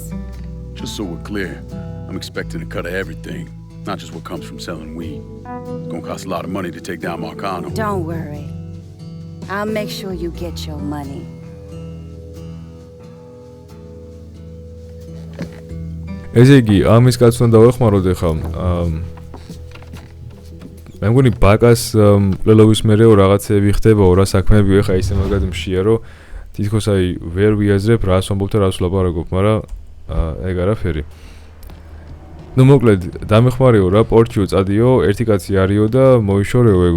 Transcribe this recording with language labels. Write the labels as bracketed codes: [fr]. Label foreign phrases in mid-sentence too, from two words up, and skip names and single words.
[en] Just so we're clear, I'm expecting a cut of everything, not just what comes from selling weed. It's gonna cost a lot of money to take down Marcano. Don't worry. I'll make sure you get your money. [ka] ესე იგი, ამის კაც უნდა დავეხმაროთ ახლა. მე მგონი ბაკას მკვლელობის მერეო რაღაცები ხდებაო, რა საქმეებიო ახლა ისე მაგად მშია, რომ თითქოს აი ვერ ვიაზრებ რას ვამბობ და რას ვლაპარაკობ, მაგრამ ეგ არაფერი. ნუ მოკლედ დამეხმარიო რა, პორტჩიო წადიო, ერთი კაცი არისო და მოიშორეო ეგო.